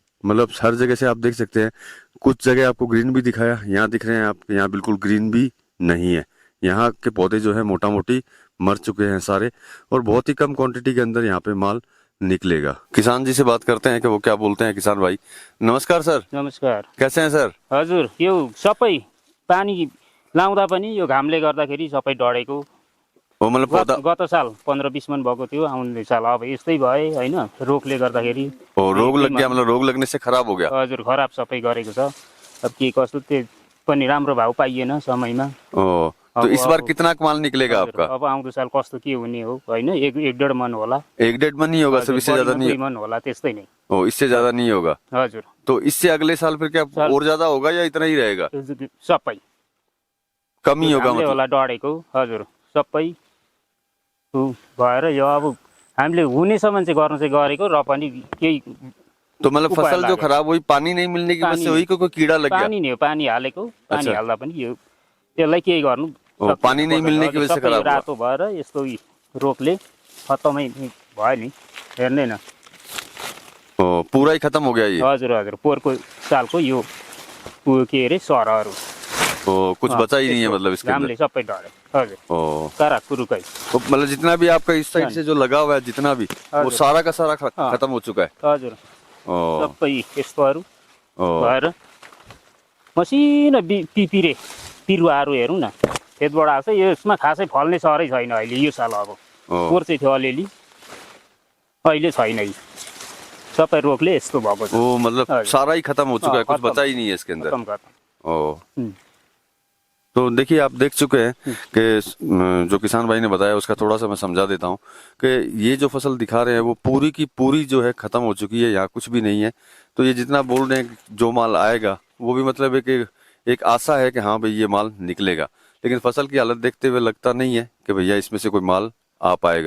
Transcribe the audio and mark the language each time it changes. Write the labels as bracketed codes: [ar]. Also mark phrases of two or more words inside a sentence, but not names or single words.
[hi] मतलब हर जगह से आप देख सकते हैं। कुछ जगह आपको ग्रीन भी दिखाया, यहाँ दिख रहे हैं आप, यहाँ बिल्कुल ग्रीन भी नहीं है। यहाँ के पौधे जो है मोटा मोटी मर चुके हैं सारे, और बहुत ही कम क्वांटिटी के अंदर यहाँ पे माल निकलेगा। किसान जी से बात करते हैं कि वो क्या बोलते हैं। किसान भाई नमस्कार सर। नमस्कार। कैसे हैं सर? [ne] हजुर, यो सबै पानी लाउँदा पनि यो घामले गर्दाखेरि सबै डढेको [hi] वो मतलब पौधा [ne] गत साल 15-20 मन भएको थियो, आउने साल अब यस्तै भए होइन, रोगले गर्दाखेरि। [hi] रोग लग गया, मतलब रोग लगने से खराब हो गया। [ne] हजुर, खराब सबै गरेको छ। अब के कस्तो त्यो पनि राम्रो भाउ पाइएन समयमा। [hi] ओ, तो [ne] अब- [hi] इस बार [ne] अब- [hi] कितना माल निकलेगा [ne] हजुर, [hi] आपका? [ne] अब आउँदो साल कस्तो के हुने हो होइन, 1-1.5 मन होला। [hi] 1-1.5 मन नहीं होगा, सब इससे ज्यादा नहीं। [ne] 2 मन होला, त्यस्तै नै। [hi] ओ, इससे ज्यादा नहीं होगा। [ne] हजुर, [hi] तो इससे अगले साल फिर क्या साल- और ज्यादा होगा या इतना ही रहेगा? [ne] सबै [hi] कम ही होगा [ne] हामीले [hi] मतलब? [ne] होला डढेको। हजुर, सबै भएर यो अब हामीले हुनेसम्म चाहिँ गर्नु चाहिँ गरेको, र पनि केही [hi] तो मतलब [ne] उपाय [hi] फसल जो [ne] लागेको। [hi] खराब हुई पानी नहीं मिलने की वजह से पानी- हुई, कोई कीड़ा लग गया? [ne] पानी नै हो, पानी हालेको। पानी [hi] अच्छा। [ne] हाल्दा पनि यो त्यसलाई केही गर्नु [hi] ओ, पानी नहीं मिलने की वजह से [ne] सबै [hi] खराब हुआ। [ne] रातो भएर यस्तो रोगले खतमै भयो नि, हेर्ने न। [hi] ओ, पूरा ही खत्म हो गया ये? [ne] हजुर हजुर, पोहोरको सालको यो के अरे सरहरू [hi] ओ, कुछ बचा ही नहीं है मतलब इसके अंदर? [ne] घामले सबै डढ्यो। हजुर, ओ, कारा कुरुकै। [hi] तो मतलब जितना भी आपका इस साइड से जो लगा हुआ है, जितना भी वो [ne] हजुर। [hi] सारा का सारा हाँ। खत्म हो चुका है? [ne] हजुर, ओ, सबै यस्तोहरू ओ, भएर मसिनो पिपिरे बिरुवाहरू हेरौँ न, खेतबाट आएको छ। यसमा खासै फल्ने सरै छैन अहिले यो साल। अब ओ, पोहोर चाहिँ थियो अलिअलि, अहिले छैन। यी सबै रोगले यस्तो भएको छ। [hi] वो मतलब [ne] हजुर। [hi] सारा ही खत्म हो चुका है, हाँ, कुछ खत्म। बचा ही नहीं है इसके अंदर। खत्म खत्म। ओ, हम्म। तो देखिए आप देख चुके हैं कि जो किसान भाई ने बताया उसका थोड़ा सा मैं समझा देता हूँ कि ये जो फसल दिखा रहे हैं वो पूरी की पूरी जो है खत्म हो चुकी है, यहाँ कुछ भी नहीं है। तो ये जितना बोल रहे हैं कि जो माल आएगा वो भी मतलब है कि एक आशा है कि हाँ भाई ये माल निकलेगा, लेकिन फसल की हालत देखते हुए लगता नहीं है कि भैया इसमें से कोई माल आ पाएगा।